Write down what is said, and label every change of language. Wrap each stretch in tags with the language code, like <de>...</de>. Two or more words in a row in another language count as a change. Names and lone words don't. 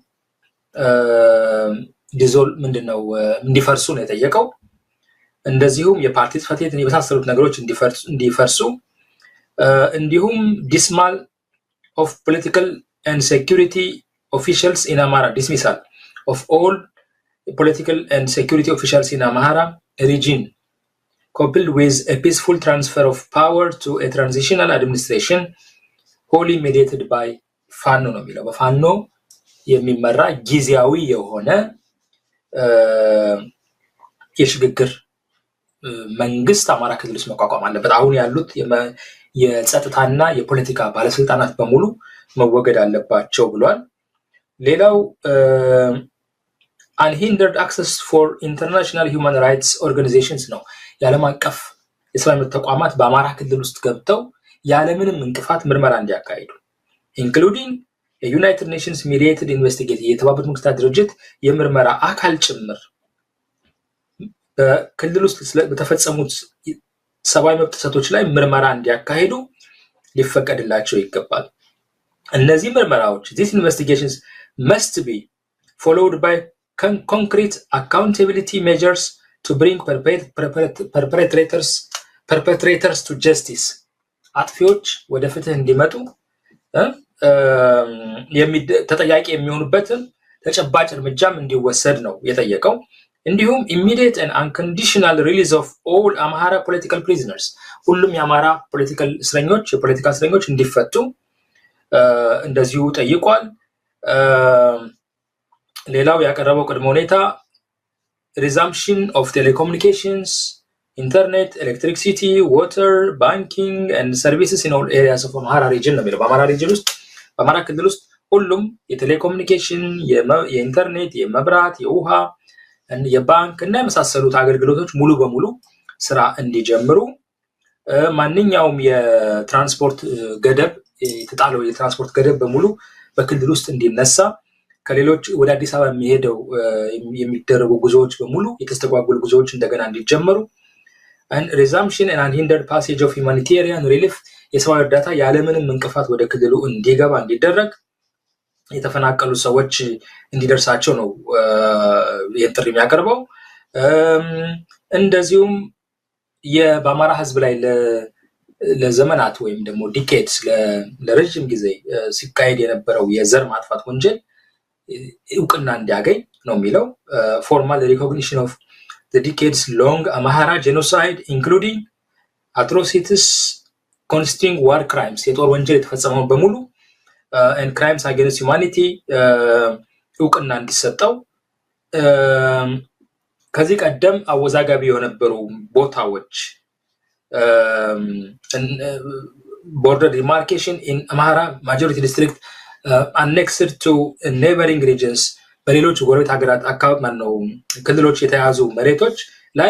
<am>እንዲፈርሱ ነው የጠየቀው። እንደዚሁም የፓርቲ ጽፈት ቤት የመሳሰሉት ነገሮች እንዲፈርሱ እንዲሁም ዲስማል</am> <en>of political and security officials in Amhara dismissal of all political and security officials in Amhara region coupled with a peaceful transfer of power to a transitional administration wholly mediated by</en> <am>ፋኖ ነው የሚለው። በፋኖ የሚመራ ጊዜያዊ የሆነ የሽግግር መንግስት አማራ ክልል ውስጥ መቋቋም አለበት። አሁን ያሉት የጸጥታና የፖለቲካ ባለስልጣናት በሙሉ መወገድ አለባቸው ብሏል። ሌላው</am> <en>unhindered access for international human rights organizations</en> <am>ነው። የዓለም አቀፍ የሰብአዊ መብት ተቋማት በአማራ ክልል ውስጥ ገብተው ያለምንም እንቅፋት ምርመራ እንዲያካሂዱ</am> <en>including a United Nations mediated investigation</en> <am>የተባበሩት መንግስታት ድርጅት የምርመራ አካል ጭምር በክልል ውስጥ በተፈጸሙት ሰብአዊ መብት ጥሰቶች ላይ ምርመራ እንዲያካሂዱ ሊፈቀድላቸው ይገባል። እነዚህ ምርመራዎች</am> <en>these investigations must be followed by concrete accountability measures to bring perpetrators to justice</en> <am>አጥፊዎች ወደ ፍትህ እንዲመጡ ተጠያቂ የሚሆኑበትን ተጨባጭ እርምጃም እንዲወሰድ ነው የጠየቀው። እንዲሁም</am> <en>immediate and unconditional release of all Amhara political prisoners</en> <am>ሁሉም የአማራ የፖለቲካ እስረኞች እንዲፈቱ እንደዚሁ ጠይቋል። ሌላው ያቀረበው ቅድመ ሁኔታ</am> <en>resumption of telecommunications, internet, electricity, water, banking and services in all areas of Amhara region ነው</en> <am>የሚለው። በአማራ ሪጅን ውስጥ በአማራ ክልል ውስጥ ሁሉም የቴሌኮሙኒኬሽን፣ የኢንተርኔት፣ የመብራት፣ የውሃ የባንክ እና የመሳሰሉት አገልግሎቶች ሙሉ በሙሉ ስራ እንዲጀምሩ፣ ማንኛውም የትራንስፖርት ገደብ የተጣለው የትራንስፖርት ገደብ በሙሉ በክልል ውስጥ እንዲነሳ፣ ከሌሎች ወደ አዲስ አበባ የሚደረጉ ጉዞዎች በሙሉ የተስተጓጎሉ ጉዞዎች እንደገና እንዲጀመሩ፣</am> <en>resumption and unhindered passage of humanitarian relief</en> <am>የሰብአዊ እርዳታ ያለምንም እንቅፋት ወደ ክልሉ እንዲገባ እንዲደረግ፣ የተፈናቀሉ ሰዎች እንዲደርሳቸው ነው ይህን ጥሪ የሚያቀርበው። እንደዚሁም በአማራ ህዝብ ላይ ለዘመናት ወይም ደግሞ ዲኬድስ ለረጅም ጊዜ ሲካሄድ የነበረው የዘር ማጥፋት ወንጀል እውቅና እንዲያገኝ ነው የሚለው።</am> <en>formal recognition of the decades long Amhara genocide including atrocities consisting war crimes</en> <am>የጦር ወንጀል የተፈጸመው በሙሉ</am> <en>and crimes against humanity</en> <am>እውቅና እንዲሰጠው፣ ከዚህ ቀደም አወዛጋቢ የነበሩ ቦታዎች</am> <en>border demarcation in Amhara majority district annexed to neighboring regions</en> <am>በሌሎች ጎረቤት ሀገራት አካባቢ ነው ክልሎች የተያዙ መሬቶች ላይ</am>